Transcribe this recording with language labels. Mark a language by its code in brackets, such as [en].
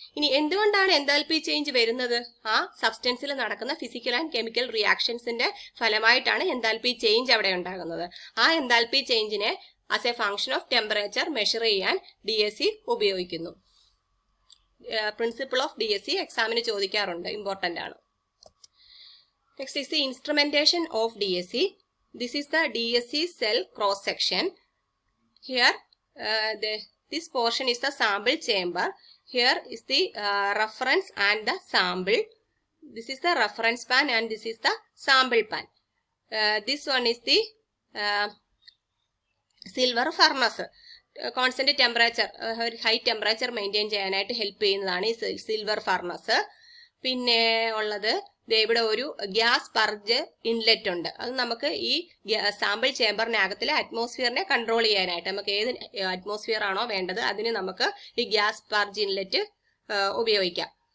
[ml] ഇനി എന്തുകൊണ്ടാണ് enthalpy change വരുന്നത്? ആ സബ്സ്റ്റൻസിൽ നടക്കുന്ന ഫിസിക്കൽ ആൻഡ് കെമിക്കൽ റിയാക്ഷൻസിന്റെ ഫലമായിട്ടാണ് എൻതാൽപി ചേഞ്ച് അവിടെ ഉണ്ടാകുന്നത്. ആ enthalpy ചേഞ്ചിനെ [en] as a function of temperature [ml] measure ചെയ്യാൻ DSC ഉപയോഗിക്കുന്നു. പ്രിൻസിപ്പിൾ ഓഫ് DSC എക്സാമിന് ചോദിക്കാറുണ്ട്, ഇമ്പോർട്ടന്റ് ആണ്. [en] Next is the instrumentation of DSC. This is the DSC cell cross section. Here this portion is the sample chamber. Here is the reference and the sample. This is the reference pan and this is the sample pan. This one is the silver furnace. [ml] Constant temperature, high temperature maintain ചെയ്യാനായിട്ട് help ചെയ്യുന്നതാണ് ഈ silver furnace. പിന്നെ ഉള്ളത് ഇവിടെ ഒരു gas purge inlet ഉണ്ട്. അത് നമുക്ക് ഈ സാമ്പിൾ ചേമ്പറിനകത്തിലെ അറ്റ്മോസ്ഫിയറിനെ കൺട്രോൾ ചെയ്യാനായിട്ട്, നമുക്ക് ഏത് അറ്റ്മോസ്ഫിയർ ആണോ വേണ്ടത് അതിന് നമുക്ക് ഈ ഗ്യാസ് പർജ് ഇൻലെറ്റ് ഉപയോഗിക്കാം.